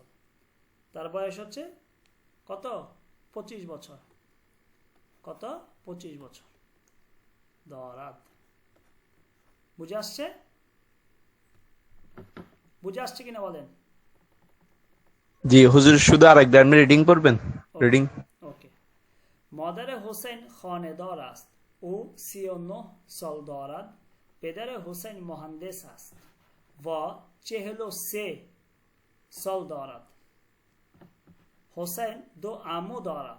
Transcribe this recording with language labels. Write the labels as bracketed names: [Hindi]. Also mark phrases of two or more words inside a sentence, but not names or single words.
[Bangla] তার বয়স হচ্ছে কত? 25 বছর। কত? 25 বছর দরাদ। বুঝে আসছে? বুঝে আসছে কিনা বলেন? জি হুজুর, শুধু আরেকবার আপনি রিডিং করবেন? রিডিং। [Persian] اوکی. مادر حسین خانه‌دار است. او 39 سال دارد. پدر حسین مهندس است و 43 سال دارد. حسین دو عمو دارد.